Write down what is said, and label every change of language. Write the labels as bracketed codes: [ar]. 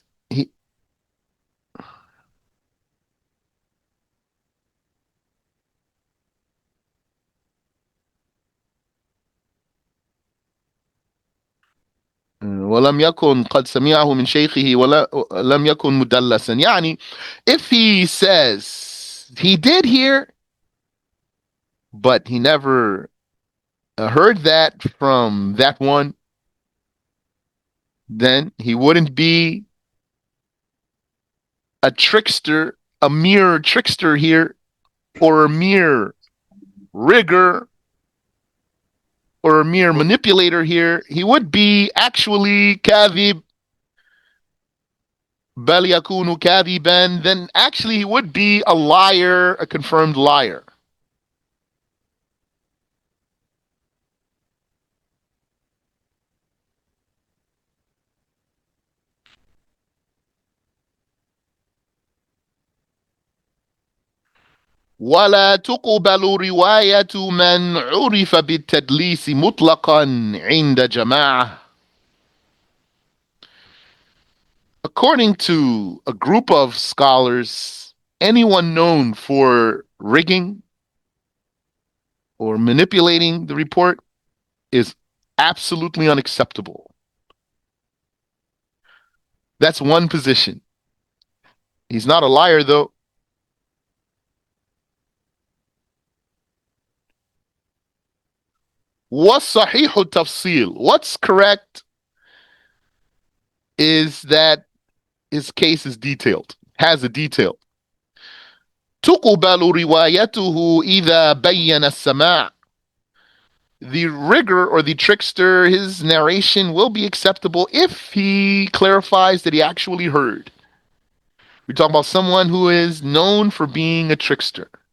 [ar] He ولم يكن قد سمعه من شيخه ولا لم يكن مدلسا. [en] يعني if he says he did hear but he never heard that from that one, then he wouldn't be a trickster, a mere trickster here, or a mere rigger, or a mere manipulator here. He would be actually kadhib, [ar] bal yakunu kadhiban. [en] Then actually he would be a liar, a confirmed liar. [ar] ولا تقبل رواية من عرف بالتدليس مطلقا عند جماعة. [en] According to a group of scholars, anyone known for rigging or manipulating the report is absolutely unacceptable. That's one position. He's not a liar, though. [ar] وَالصَّحِيحُ التَّفْصِيل. [en] What's correct is that his case is detailed, has a detail. [ar] تقبل روايته إذا بين السماع. [en] The rigger or the trickster, his narration will be acceptable if he clarifies that he actually heard. We're talking about someone who is known for being a trickster.